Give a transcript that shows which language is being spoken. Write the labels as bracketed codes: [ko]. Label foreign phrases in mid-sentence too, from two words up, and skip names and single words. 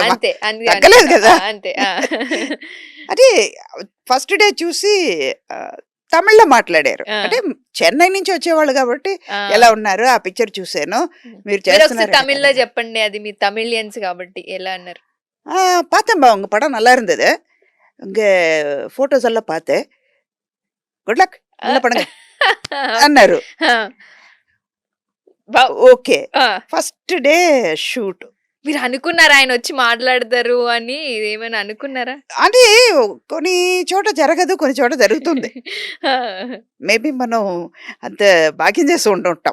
[te] అంతే అంతే తగ్గలేదు కదా. అంతే. ఆ. అది [en] first day [te] చూసి తమిళ్లో మాట్లాడారు. ఆ. అంటే చెన్నై నుంచి వచ్చేవాళ్ళు కాబట్టి ఆ. ఎలా ఉన్నారు, ఆ పిక్చర్ చూసాను, మీరు మీరు ఒకసారి చేస్తున్నారు తమిళ్లో చెప్పండి, అది మీ తమిళియన్స్ కాబట్టి ఎలా అన్నారు? [ta] பார்த்தேன்பா உங்க படம் நல்லா இருந்தது, உங்க ஃபோட்டோஸ் எல்லாம் பார்த்தேன், [en] good luck [ta] நல்லா பண்ணுங்க [te] అన్నారు. ఆ. బా- ఓకే ఆ. [en] first day shoot [te] మీరు అనుకున్నారా ఆయన వచ్చి మాట్లాడతారు అని? ఏమైనా అనుకున్నారా? అది కొన్ని చోట జరగదు, కొన్ని చోట జరుగుతుంది. ఆ! మేబీ మనం అంత భాగ్యం చేసి ఉండుంటాం.